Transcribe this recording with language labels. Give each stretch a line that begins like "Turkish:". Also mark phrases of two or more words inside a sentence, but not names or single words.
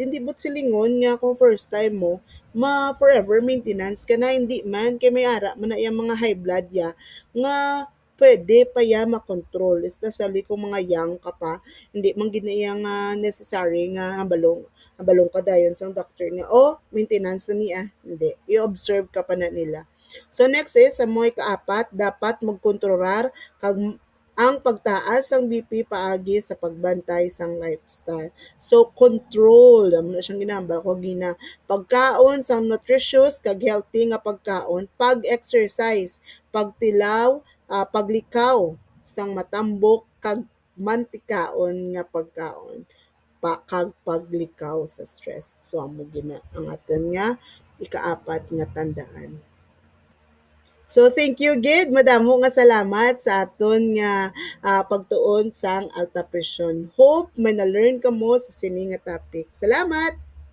Hiligaynon: Hindi but silingon nga kung
English: first time
Hiligaynon: mo,
English: forever maintenance
Hiligaynon: ka na, hindi man kay may ara man na iyang mga
English: high blood
Hiligaynon: ya nga pwede pa ya makontrol, especially kung mga young ka pa, hindi man gid na iyang necessary nga balong ka dayon sang doctor nga maintenance na niya, hindi, i-observe ka pa na nila. So next is sa mo'y kaapat, dapat magkontrolar kag ang pagtaas ng BP paagi sa pagbantay sang lifestyle. So control, amo na siyang ginambal ko gina pagkaon sang nutritious kag healthy nga pagkaon, pag-exercise, pagtilaw, paglikaw sang matambok kag mantikaon nga pagkaon kag paglikaw sa stress. So amo gina ang aton nga ikaapat nga tandaan.
English: So thank you
Hiligaynon: gid, madamo nga salamat sa aton nga pagtuon sang alta presyon. Hope may na-learn kamo sa sini nga topic. Salamat.